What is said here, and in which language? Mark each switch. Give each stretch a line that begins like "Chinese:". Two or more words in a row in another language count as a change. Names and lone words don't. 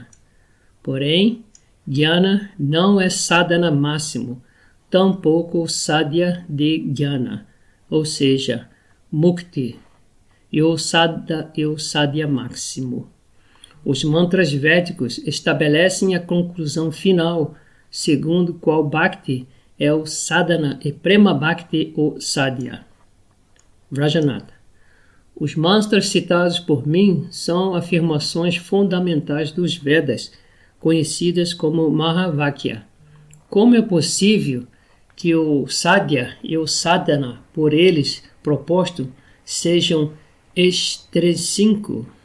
Portuguese: Porém, Jnana não é sadhana máximo, tampouco sadhya de Jnana, ou seja, mukti, e o sadhya máximo. Os mantras védicos estabelecem a conclusão final, segundo qual Bhakti é o sadhana e
Sanskrit: Prema Bhakti
Portuguese: o sadhya. Vrajanatha. Os mantras citados por mim são afirmações fundamentais dos Vedas, conhecidas como Mahavakya. Como é possível que o sadhya e o sadhana por eles proposto sejam extrínsecos?